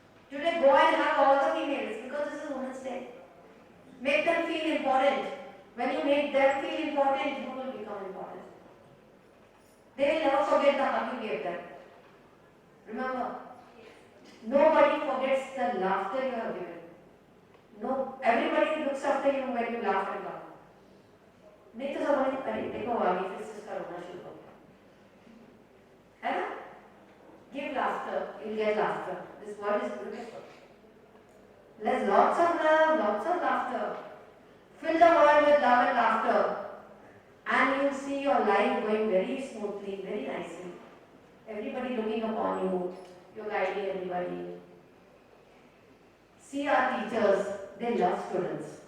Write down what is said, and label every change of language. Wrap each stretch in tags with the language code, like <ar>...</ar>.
<en>Today go and have all the females because this is Women's Day. Make them feel important. When you make them feel important, you will become important. They will never forget the hug you gave them. Remember, nobody forgets the laughter you have given. No, everybody looks after you when you laugh and laugh.</en> <hi>नहीं तो सब अरे देखो आगे फिर से इसका रोना शुरू हो गया, है ना?</hi> <en>Give laughter, you'll get laughter. This world is beautiful. There's lots of love, lots of laughter. Fill the world with love and laughter, and you'll see your life going very smoothly, very nicely. Everybody looking upon you, you're guiding everybody. See our teachers, they love students.</en>